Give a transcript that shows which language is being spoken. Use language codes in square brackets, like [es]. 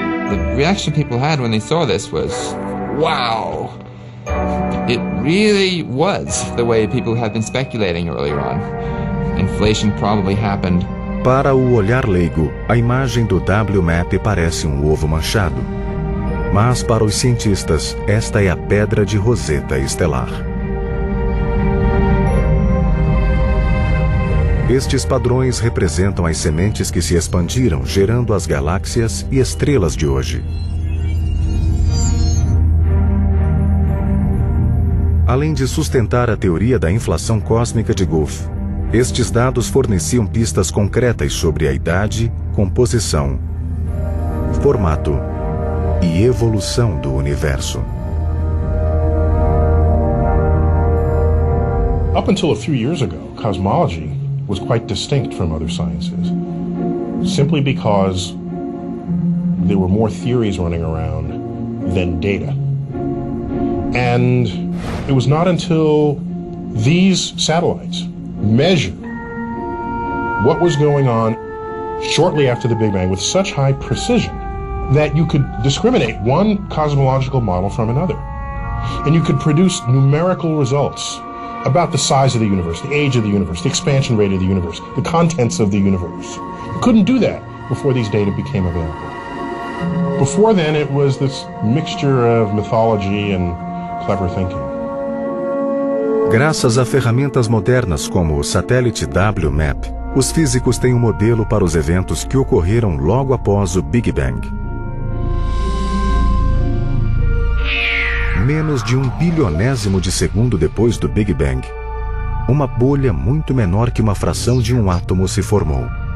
[en] The reaction people had when they saw this was, wow! It really was the way people had been speculating earlier on. Inflation probably happened. [pt] Para o olhar leigo, a imagem do WMAP parece um ovo manchado. Mas para os cientistas, esta é a pedra de Rosetta Estelar. Estes padrões representam as sementes que se expandiram, gerando as galáxias e estrelas de hoje. Além de sustentar a teoria da inflação cósmica de Gould, estes dados forneciam pistas concretas sobre a idade, composição, formato e evolução do universo. [en] Up until a few years ago, cosmology was quite distinct from other sciences, simply because there were more theories running around than data. And it was not until these satellites measured what was going on shortly after the Big Bang with such high precision that you could discriminate one cosmological model from another. And you could produce numerical results about the size of the universe, the age of the universe, the expansion rate of the universe, the contents of the universe. You couldn't do that before these data became available. Before then, it was this mixture of mythology and clever thinking. [pt] Graças a ferramentas modernas como o satélite WMAP, os físicos têm um modelo para os eventos que ocorreram logo após o Big Bang. Menos de um bilionésimo de segundo depois do Big Bang, uma bolha muito menor que uma fração de um átomo se formou.